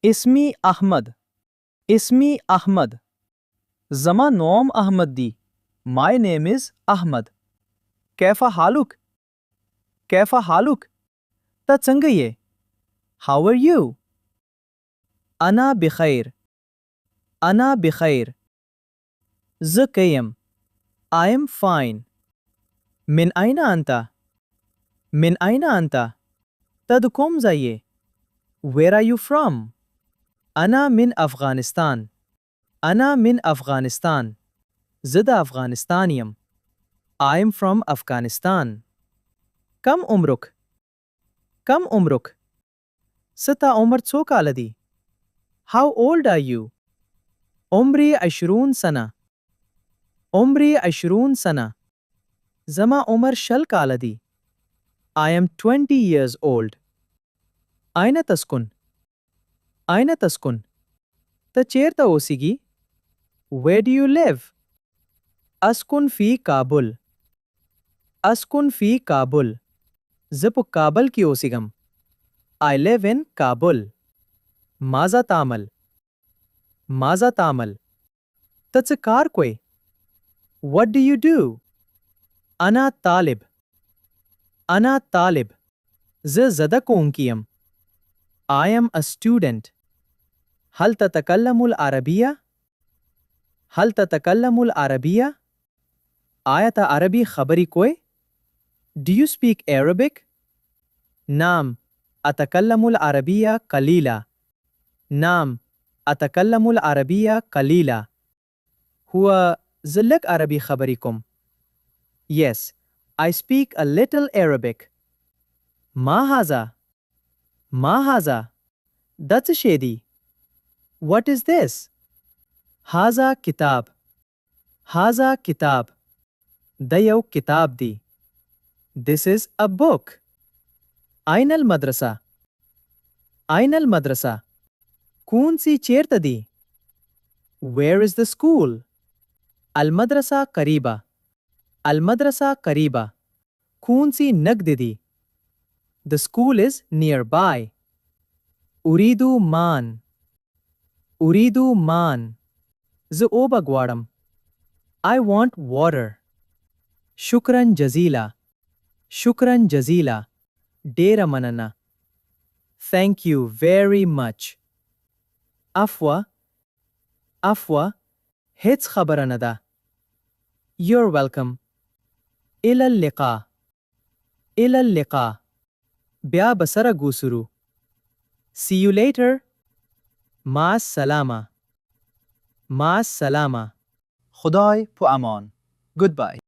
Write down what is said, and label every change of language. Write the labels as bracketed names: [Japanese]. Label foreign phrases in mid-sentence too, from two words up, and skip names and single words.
[Arabic] اسمي أحمد. اسمي أحمد. [Pashto] زما نوم أحمد دي. [English] My name is Ahmad. [Arabic] كيف حالك؟ كيف حالك؟ [Pashto] تا څنګه یې؟ [English] How are you? [Arabic] أنا بخير. أنا بخير. [Pashto] زه ښه یم. [English] I am fine. [Arabic] من أين أنت؟ من أين أنت؟ [Pashto] ته د کوم ځای یې؟ [English] Where are you from? [Arabic] أنا من أفغانستان. أنا من أفغانستان. [Pashto] زه د افغانستان یم. [English] I am from Afghanistan. [Arabic] كم عمرك؟ كم عمرك؟ [Pashto] ستا عمر څو کاله دی؟ [English] How old are you? [Arabic] عمري 20 سنة. عمري 20 سنة. [Pashto] زما عمر 20 کاله دی. [English] I am 20 years old. [Arabic] أين تسكن؟ أين تسكن؟ [Pashto] ته چیرته اوسیږي؟ [English] Where do you live? [Arabic] أسكن في كابل. أسكن في كابل. [Pashto] زه په کابل کې اوسیږم. [English] I live in Kabul. [Arabic] ماذا تعمل؟ ماذا تعمل؟ [Pashto] ته څه کار کوې؟ [English] What do you do? [Arabic] أنا طالب. أنا طالب. [Pashto] زه زده کوونکی یم. [English] I am a student. [Arabic] هل تتكلم العربية؟ هل تتكلم العربية؟ [Pashto] آیا ته عربي خبرې کوې؟ [English] Do you speak Arabic? [Arabic] نعم. أتكلم العربية قليلا. نعم. أتكلم العربية قليلا. [Pashto] هو زه لږ عربي خبرې کوم. [English] Yes. I speak a little Arabic. [Arabic] ما هذا؟ ما هذا؟ [Pashto] دا څه شی دی؟ [English] What is this? [Arabic] هذا كتاب. هذا كتاب. [Pashto] دا یو کتاب دی. [English] This is a book. [Arabic] أين المدرسة؟ أين المدرسة؟ [Pashto] کون سی چیرته دی؟ [English] Where is the school? [Arabic] المدرسة قريبة. المدرسة قريبة. [Pashto] کون سی نږدې دی؟ [English] The school is nearby. [Arabic] أريد مان. أريد مان. [Pashto] زه اوبه غواړم. [English] I want water. [Arabic] شكرا جزيلا. شكرا جزيلا. [Pashto] ډیره مننه. [English] Thank you very much. [Arabic] عفوه. عفوه. [Pashto] هیڅ خبره نه ده. [English] You're welcome. [Arabic] إلى اللقاء. إلى اللقاء. [Pashto] بیا به سره ګوسرو. [English] See you later. [Arabic] مع السلامه. مع السلامه. [Pashto] خدای په امان. [English] Goodbye.